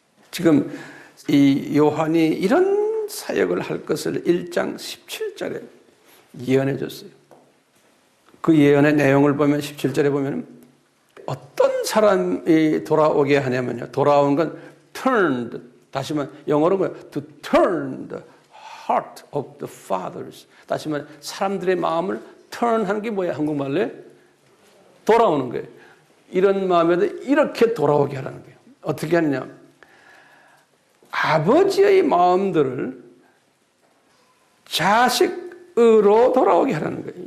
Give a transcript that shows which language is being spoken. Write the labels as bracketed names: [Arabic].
[Korean] 지금 이 요한이 이런 사역을 할 것을 1장 17절에 예언해 줬어요. 그 예언의 내용을 보면 17절에 보면 어떤 사람이 돌아오게 하냐면요. 돌아온 건 turned, 다시 말하면 영어로 뭐예요? [English] To turn the heart of the fathers. [Korean] 다시 말하면 사람들의 마음을 turn하는 게 뭐예요? 한국말로 돌아오는 거예요. 이런 마음에도 이렇게 돌아오게 하라는 거예요. 어떻게 하느냐? 아버지의 마음들을 자식으로 돌아오게 하라는 거예요.